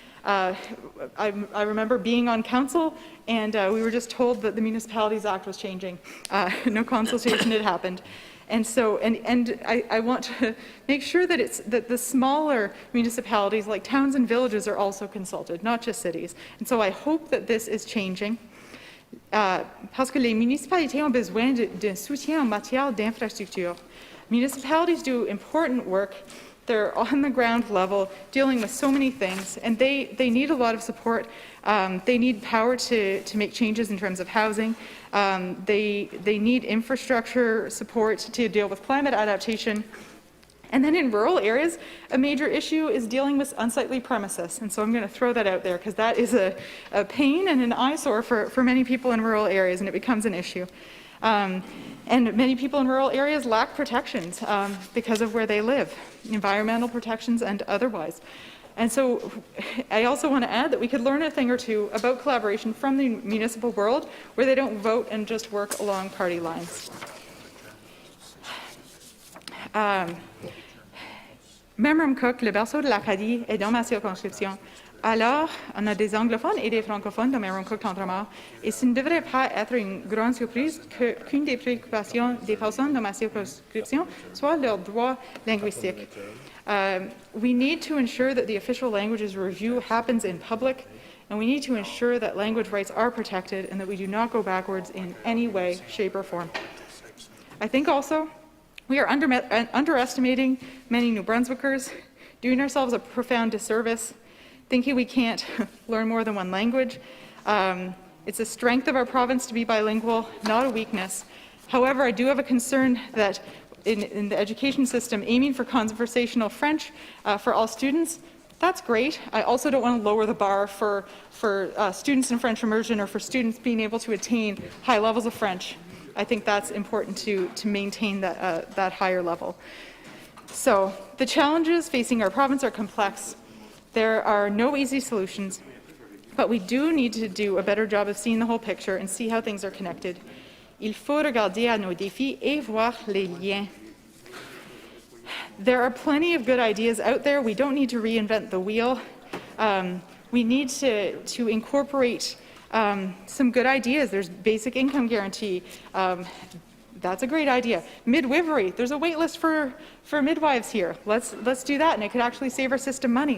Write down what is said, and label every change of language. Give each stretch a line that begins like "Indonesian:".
English: I remember being on council, and we were just told that the Municipalities Act was changing. No consultation had happened. And so, I want to make sure that the smaller municipalities, like towns and villages, are also consulted, not just cities. And so I hope that this is changing.
French: Parce que les municipalités ont besoin d'un soutien en matière d'infrastructure.
English: Municipalities do important work. They're on the ground level dealing with so many things, and they need a lot of support. They need power to make changes in terms of housing. They need infrastructure support to deal with climate adaptation. And then in rural areas, a major issue is dealing with unsightly premises. And so I'm going to throw that out there because that is a pain and an eyesore for many people in rural areas, and it becomes an issue. And many people in rural areas lack protections because of where they live, environmental protections and otherwise. And so I also want to add that we could learn a thing or two about collaboration from the municipal world where they don't vote and just work along party lines.
French: Memramcook, le berceau de l'Acadie, est dans ma circonscription. Alors, on a des anglophones et des francophones dans Memramcook-Tendremort, et ce ne devrait pas être une grande surprise qu'une des préoccupations des personnes dans ma circonscription soit leur droit linguistique.
English: We need to ensure that the official languages review happens in public, and we need to ensure that language rights are protected and that we do not go backwards in any way, shape, or form. I think also we are underestimating many New Brunswickers, doing ourselves a profound disservice, thinking we can't learn more than one language. It's a strength of our province to be bilingual, not a weakness. However, I do have a concern that in the education system, aiming for conversational French for all students, that's great. I also don't want to lower the bar for students in French immersion or for students being able to attain high levels of French. I think that's important to maintain that higher level. So the challenges facing our province are complex. There are no easy solutions, but we do need to do a better job of seeing the whole picture and see how things are connected.
French: Il faut regarder à nos défis et voir les liens.
English: There are plenty of good ideas out there. We don't need to reinvent the wheel. We need to incorporate some good ideas. There's basic income guarantee. That's a great idea. Midwifery, there's a wait list for midwives here. Let's do that, and it could actually save our system money.